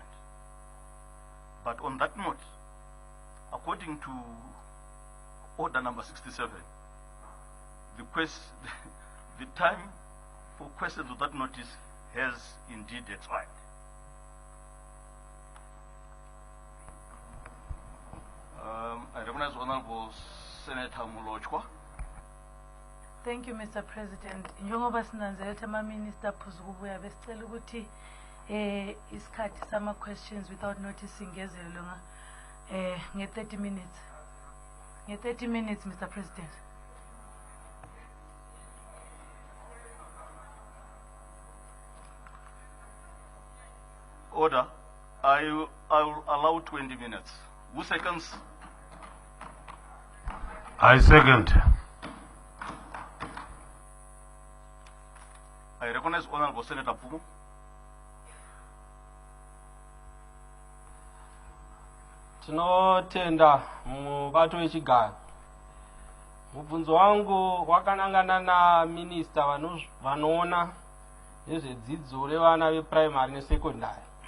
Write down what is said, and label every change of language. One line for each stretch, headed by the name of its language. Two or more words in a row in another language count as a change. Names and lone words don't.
English: But on that note, according to Order number 67, the time for questions of that notice has indeed expired. I recognize Honorable Senator Mulochwa. Thank you, Mr. President.
North Ndebele: Njengoba sinanzelela ama-minister phuzu kubuya besicela ukuthi isikhathi sama-questions
English: without noticing
North Ndebele: ngezelwe nge-30 minutes.
English: Nge-30 minutes, Mr. President. Order. I will allow 20 minutes. Who seconds? I second. I recognize Honorable Senator Pugu.
Shona: Tinotenda mubato wechigaro. Mubvunzo wangu wakanangana na minister vanoona nezvedzidzo revana veprimary nesekondari.